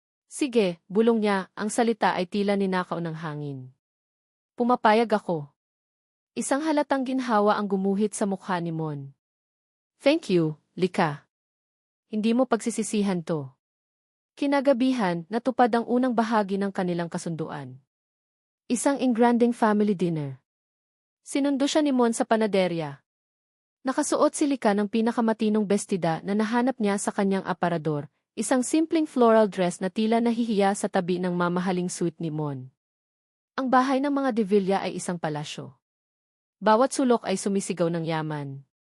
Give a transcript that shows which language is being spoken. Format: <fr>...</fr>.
<tl>Sige, bulong niya, ang salita ay tila ninakaw ng hangin. Pumapayag ako. Isang halatang ginhawa ang gumuhit sa mukha ni Mon.</tl> <en>Thank you,</en> <tl>Lika. Hindi mo pagsisisihan to. Kinagabihan, natupad ang unang bahagi ng kanilang kasunduan. Isang engranding family dinner. Sinundo siya ni Mon sa panaderya. Nakasuot si Lika ng pinakamatinong bestida na nahanap niya sa kanyang aparador, isang simpleng floral dress na tila nahihiya sa tabi ng mamahaling suite ni Mon. Ang bahay ng mga De Villa ay isang palasyo. Bawat sulok ay sumisigaw ng yaman.</tl>